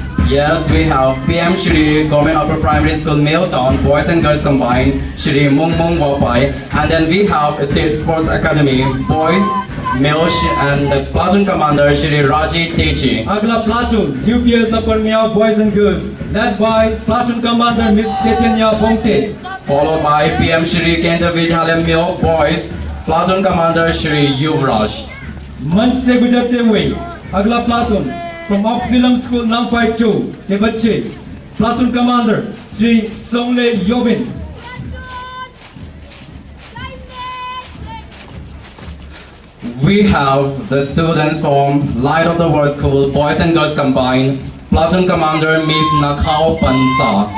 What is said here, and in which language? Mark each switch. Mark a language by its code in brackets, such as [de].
[en] Yes, we have PM Shri Government Upper Primary School Milltown Boys and Girls Combined Shri Mung Mung Wapai, and then we have State Sports Academy Boys Miao and the platoon commander Shri Raji Techi. अगला platoon UPS Upper Miao Boys and Girls, led by platoon commander Miss Chaitanya Bongte. Followed by PM Shri Kendra Vidyalaya Miao Boys platoon commander Shri Yuvraj. [hi] मंच से गुजरते हुए अगला platoon from ऑक्सिलम school नामफाई 2 के बच्चे platoon commander Shri सोंगले Yobin. [en] We have the students from Light of the World School Boys and Girls Combined platoon commander Miss Nakao Pansa.